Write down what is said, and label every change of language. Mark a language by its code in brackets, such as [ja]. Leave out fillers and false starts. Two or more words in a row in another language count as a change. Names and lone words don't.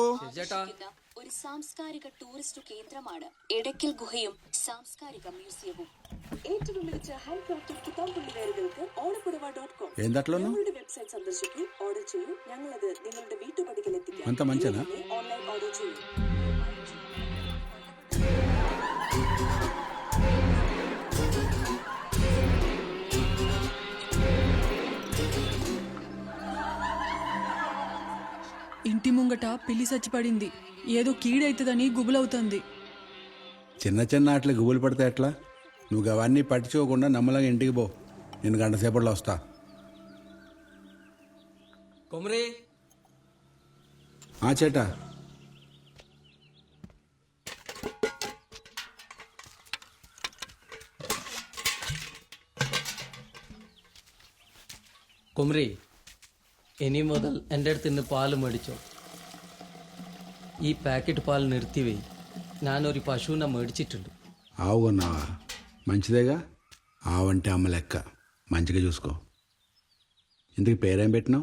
[ml] ഒരു സാംസ്കാരിക ടൂറിസ്റ്റ് കേന്ദ്രമാണ് എടക്കൽ ഗുഹയും സാംസ്കാരിക മ്യൂസിയവും. ഏറ്റവും മികച്ച [en] hand crafted [ml] കിതാബുള്ളിവേറുകൾക്ക് ഓണപ്പുടവ.com ഞങ്ങളുടെ വെബ്സൈറ്റ് സന്ദർശിക്കൂ, ഓർഡർ ചെയ്യൂ. ഞങ്ങളത് നിങ്ങളുടെ വീട്ടുപടിക്കൽ എത്തിക്കാം. [en] online order [ml] ചെയ്യൂ. [te] ఇంటి ముంగట పిల్లి చచ్చిపడింది. ఏదో కీడైతుందని గుబులవుతుంది. చిన్న చిన్న ఆటలు గుబులు పడితే ఎట్లా? నువ్వు అవన్నీ పట్టించుకోకుండా నమ్మలంగా ఇంటికి పో. నేను గంట సేపట్లో వస్తా. [ml] కొమరే చేటా കുമരി, ഇനി മുതൽ എൻ്റെ അടുത്ത് നിന്ന് പാല് മേടിച്ചോ. ഈ പാക്കറ്റ് പാൽ നിർത്തിവെയ്. ഞാനൊരു പശുവിനെ മേടിച്ചിട്ടുണ്ട്. [te] ఆవు కొన్నావా? మంచిదేగా. ఆవంటే అమ్మ లెక్క. మంచిగా చూసుకో. ఇందుకు పేరేం పెట్టినావు?